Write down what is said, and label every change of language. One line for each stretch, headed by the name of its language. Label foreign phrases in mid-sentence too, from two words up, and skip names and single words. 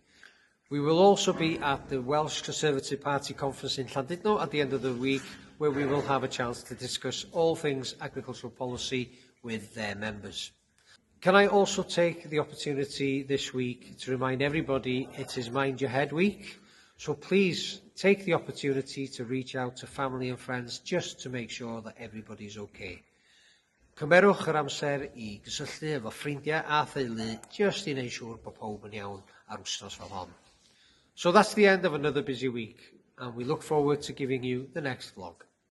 English: We will also be at the Welsh Conservative Party conference in Llandudno at the end of the week, where we will have a chance to discuss all things agricultural policy with their members. Can I also take the opportunity this week to remind everybody it is Mind Your Head week, so please take the opportunity to reach out to family and friends just to make sure that everybody's okay.
Welsh: Cymerwch yr amser I gysylltu efo ffrindiau a theulu just I wneud siŵr bod pawb yn iawn ar wsnos fel hon.
English: So that's the end of another busy week, and we look forward to giving you the next vlog.